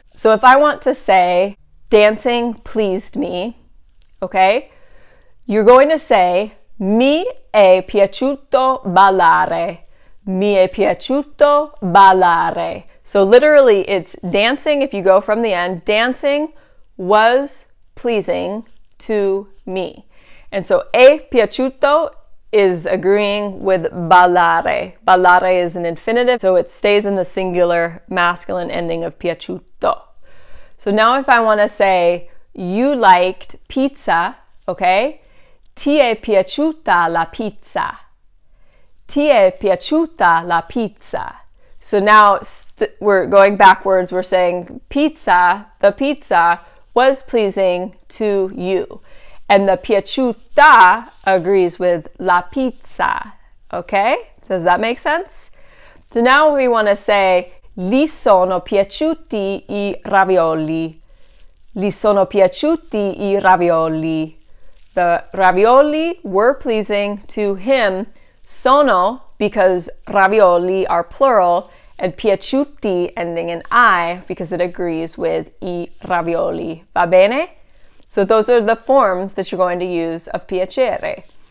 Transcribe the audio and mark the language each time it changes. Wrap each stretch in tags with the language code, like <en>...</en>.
<en>So if I want to say, dancing pleased me, okay, you're going to say,</en> <it>mi è piaciuto ballare. Mi è piaciuto ballare.</it> <en>So literally it's dancing, if you go from the end, dancing was pleasing to me. And so è piaciuto is agreeing with ballare. Ballare is an infinitive, so it stays in the singular masculine ending of piaciuto. So now if I want to say, you liked pizza, okay?</en> <it>Ti è piaciuta la pizza. Ti è piaciuta la pizza.</it> <en>So now we're going backwards. We're saying pizza, the pizza was pleasing to you. And the piaciuta agrees with la pizza. Okay? Does that make sense? So now we want to say,</en> <it>gli sono piaciuti I ravioli. Gli sono piaciuti I ravioli.</it> <en>The ravioli were pleasing to him. Sono, because ravioli are plural, and piaciuti ending in I, because it agrees with I ravioli.</en> <it>Va bene?</it> <en>So those are the forms that you're going to use of piacere.</en>